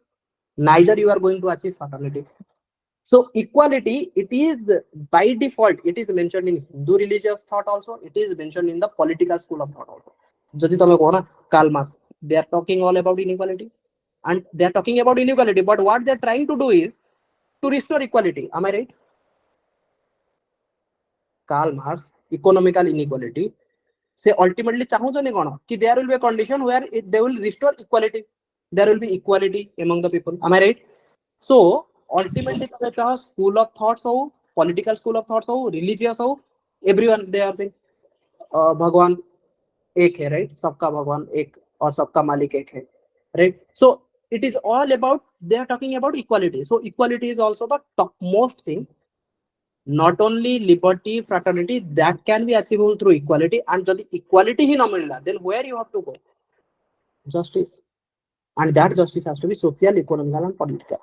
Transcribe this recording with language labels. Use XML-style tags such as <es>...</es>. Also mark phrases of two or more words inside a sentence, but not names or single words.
<en>Neither you are going to achieve fraternity. So equality, it is by default, it is mentioned in Hindu religious thought also, it is mentioned in the political school of thought also.</en> <or>ଯଦି ତୁମେ କହ ନା</or> <en>Karl Marx, they are talking all about inequality, and they are talking about inequality, but what they are trying to do is to restore equality. Am I right? Karl Marx, economical inequality, say ultimately</en> <or>ଚାହୁଁଛନ୍ତି କଣ କି</or> <en>there will be a condition where they will restore equality, there will be equality among the people. Am I right? So ultimately</en> <or>ତୁମେ ଚାହଁ</or> <en>school of thoughts हो, political school of thoughts हो, religious हो, everyone they are saying</en> <hi>भगवान एक है,</hi> <en>right?</en> <hi>सबका भगवान एक और सबका मालिक एक है,</hi> <en>right? So it is all about, they are talking about equality. So equality is also the topmost thing. Not only liberty, fraternity, that can be achievable through equality, and the equality</en> <or>ହିଁ ନା ମିଳିଲା,</or> <en>then where you have to go? Justice. And that justice has to be social, economical and political.</en>